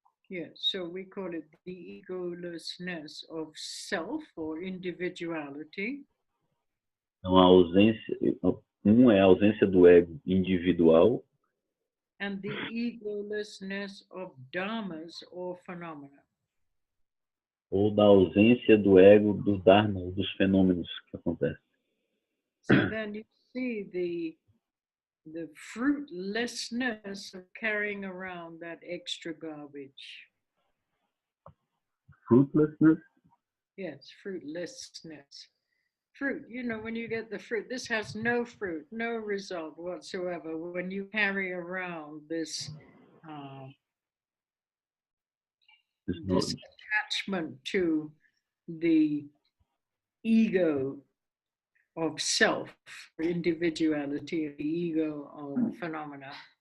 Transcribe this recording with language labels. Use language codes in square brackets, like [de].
[en] Yeah, so we call it the egolessness of self or individuality. [pt] Então, a ausência, é a ausência do ego individual. [en] And the egolessness of dharmas or phenomena. [pt] Ou da ausência do ego do dharma, ou dos fenômenos que acontecem. [en] So then you see the fruitlessness of carrying around that extra garbage. Fruitlessness? Yes, fruitlessness. Fruit, when you get the fruit, this has no fruit, no result whatsoever when you carry around this attachment to the ego of self, individuality, the ego of phenomena.